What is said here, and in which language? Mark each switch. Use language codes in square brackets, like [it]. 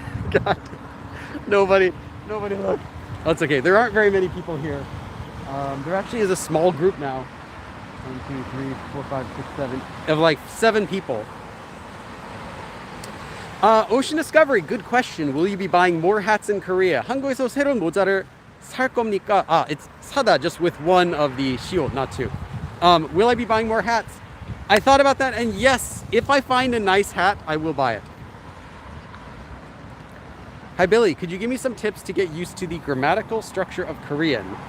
[en] God, nobody look. Oh, it's okay. There aren't very many people here. There actually is a small group now. 1, 2, 3, 4, 5, 6, 7. Of like 7 people. Ocean Discovery, good question. Will you be buying more hats in Korea? [ko] 한국에서 새로운 모자를 살 겁니까? [en] It's [ko] 사다, [en] just with one of the shield, not 2. Will I be buying more hats? I thought about that, and yes, if I find a nice hat, I will buy it. Hi Billy, could you give me some tips to get used to the grammatical structure of Korean?